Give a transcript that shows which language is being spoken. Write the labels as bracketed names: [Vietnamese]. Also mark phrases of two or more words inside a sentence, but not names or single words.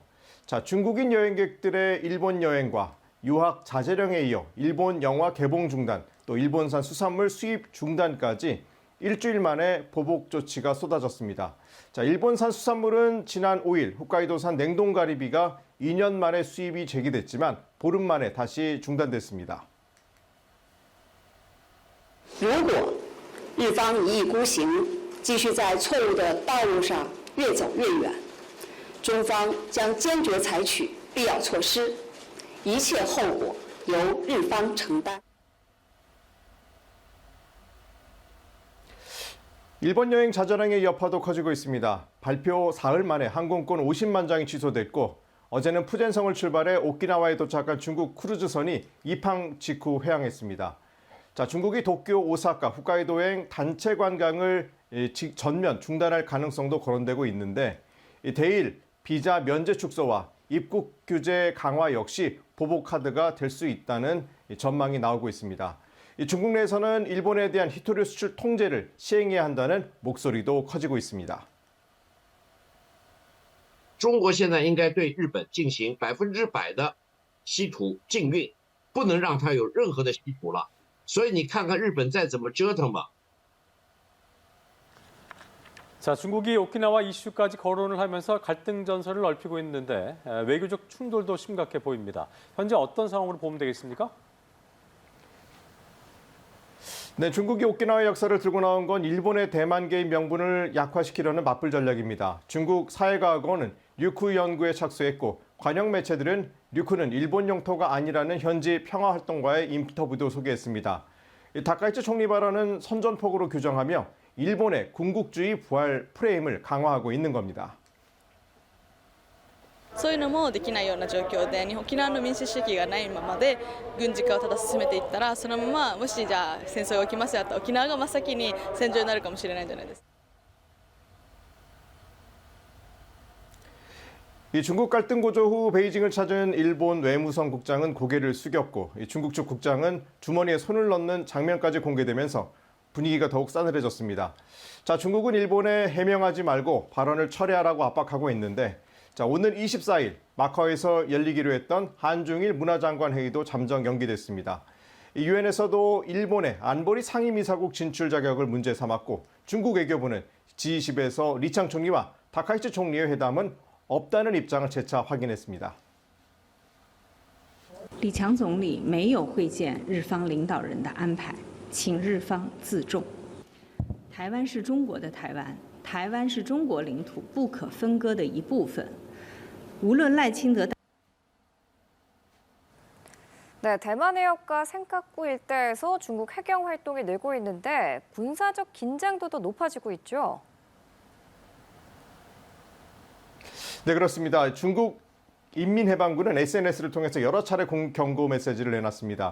[Korean] 자, 중국인 여행객들의 일본 여행과 유학 자제령에 이어 일본 영화 개봉 중단, 또 일본산 수산물 수입 중단까지 일주일 만에 보복 조치가 쏟아졌습니다. 자, 일본산 수산물은 지난 5일 홋카이도산 냉동가리비가 2년 만에 수입이 재개됐지만 보름 만에 다시 중단됐습니다. [Chinese] 如果日方一意孤行，继续在错误的道路上越走越远，中方将坚决采取必要措施，一切后果由日方承担。 [Korean] 일본 여행 자제령의 여파도 커지고 있습니다. 발표 사흘 만에 항공권 50만 장이 취소됐고 어제는 푸젠성을 출발해 오키나와에 도착한 중국 크루즈선이 이팡 직후 회항했습니다. 자, 중국이 도쿄, 오사카, 홋카이도행 단체 관광을 전면 중단할 가능성도 거론되고 있는데 대일 비자 면제 축소와 입국 규제 강화 역시 보복 카드가 될 수 있다는 전망이 나오고 있습니다. 중국 내에서는 일본에 대한 히토류 수출 통제를 시행해야 한다는 목소리도 커지고 있습니다. [Chinese] 中国现在应该对日本进行100%的稀土禁运，不能让它有任何的稀土了。所以你看看日本再怎么折腾吧。 [Korean] 자, 중국이 오키나와 이슈까지 거론을 하면서 갈등 전선을 넓히고 있는데 외교적 충돌도 심각해 보입니다. 현재 어떤 상황으로 보면 되겠습니까? 네, 중국이 오키나와 역사를 들고 나온 건 일본의 대만계의 명분을 약화시키려는 맞불 전략입니다. 중국 사회과학원은 류쿠 연구에 착수했고 관영 매체들은 류쿠는 일본 영토가 아니라는 현지 평화활동가의 인터뷰도 소개했습니다. 다카이치 총리 발언은 선전포고로 규정하며 일본의 군국주의 부활 프레임을 강화하고 있는 겁니다. [Japanese] そういうのもできないような状況で、沖縄の民主主義がないままで軍事化をただ進めていったら、そのままもしじゃあ戦争が起きますよと沖縄が真っ先に戦場になるかもしれないじゃないですか。 [Korean] 이 중국 갈등 고조 후 베이징을 찾은 일본 외무성 국장은 고개를 숙였고 중국 측 국장은 주머니에 손을 넣는 장면까지 공개되면서 분위기가 더욱 싸늘해졌습니다. 자, 중국은 일본에 해명하지 말고 발언을 철회하라고 압박하고 있는데 자, 오늘 24일 마카오에서 열리기로 했던 한중일 문화장관 회의도 잠정 연기됐습니다. 유엔에서도 일본의 안보리 상임이사국 진출 자격을 문제 삼았고 중국 외교부는 G20에서 리창 총리와 다카이치 총리의 회담은 없다는 입장을 재차 확인했습니다. [Chinese] 李强总理没有会见日方领导人的安排，请日方自重。台湾是中国的台湾，台湾是中国领土不可分割的一部分。无论赖清德 [Korean] 네, 대만 해협과 센카쿠 일대에서 중국 해경 활동이 늘고 있는데 군사적 긴장도도 높아지고 있죠. 네, 그렇습니다. 중국 인민해방군은 SNS를 통해서 여러 차례 경고 메시지를 내놨습니다.